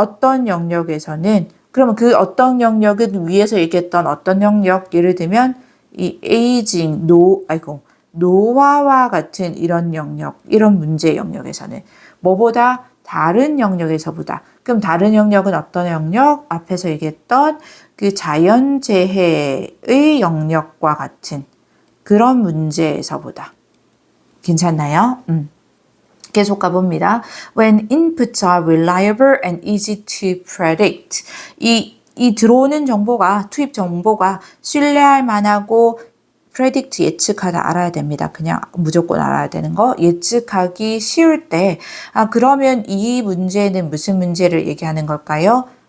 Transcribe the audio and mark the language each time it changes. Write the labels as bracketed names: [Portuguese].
[Korean] 어떤 영역에서는 그러면 그 어떤 영역은 위에서 얘기했던 어떤 영역 예를 들면 이 에이징, 노화와 같은 이런 영역, 이런 문제 영역에서는 뭐보다 다른 영역에서보다 그럼 다른 영역은 어떤 영역? 앞에서 얘기했던 그 자연재해의 영역과 같은 그런 문제에서보다 괜찮나요? 계속 가봅니다. [English] When inputs are reliable and easy to predict. [Korean] 이 들어오는 정보가, 투입 정보가 신뢰할 만하고 predict 예측하다 알아야 됩니다. 그냥 무조건 알아야 되는 거. 예측하기 쉬울 때, 그러면 이 문제는 무슨 문제를 얘기하는 걸까요?